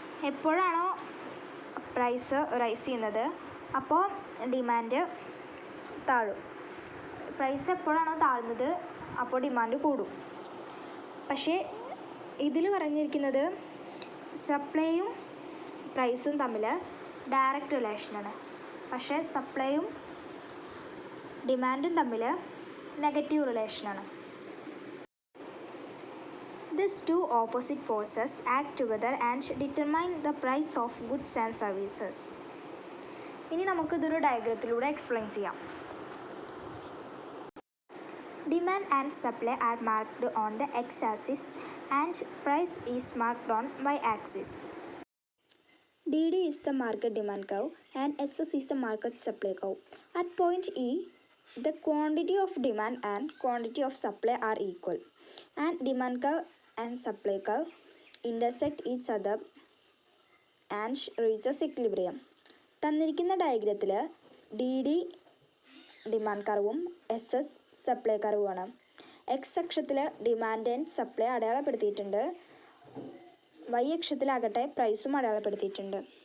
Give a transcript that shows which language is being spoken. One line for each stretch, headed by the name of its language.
Malayalam: എപ്പോഴാണോ price rice ചെയ്യുന്നത് അപ്പോൾ ഡിമാൻഡ് താഴും. പ്രൈസ് എപ്പോഴാണോ താഴ്ന്നത് അപ്പോൾ ഡിമാൻഡ് കൂടും. പക്ഷേ ഇതിൽ പറഞ്ഞിരിക്കുന്നത് സപ്ലൈയും പ്രൈസും തമ്മിൽ ഡയറക്റ്റ് റിലേഷനാണ്. പക്ഷേ സപ്ലൈയും ഡിമാൻഡും തമ്മിൽ negative റിലേഷനാണ്.
English: These two opposite forces act together and determine the price of goods and services.
Malayalam: ഇനി നമുക്കിതൊരു ഡയഗ്രത്തിലൂടെ എക്സ്പ്ലെയിൻ ചെയ്യാം.
English: Demand and supply are marked on the x-axis and price is marked on y-axis. DD is the market demand curve and SS is the market supply curve. At point E, the quantity of demand and quantity of supply are equal, and demand curve and supply curve intersect each other and reaches equilibrium.
Malayalam: തന്നിരിക്കുന്ന ഡയഗ്രത്തിൽ DD demand കർവും SS supply കർവുമാണ്. X അക്ഷത്തിൽ demand and supply അടയാളപ്പെടുത്തിയിട്ടുണ്ട്. Y അക്ഷത്തിലാകട്ടെ പ്രൈസും അടയാളപ്പെടുത്തിയിട്ടുണ്ട്.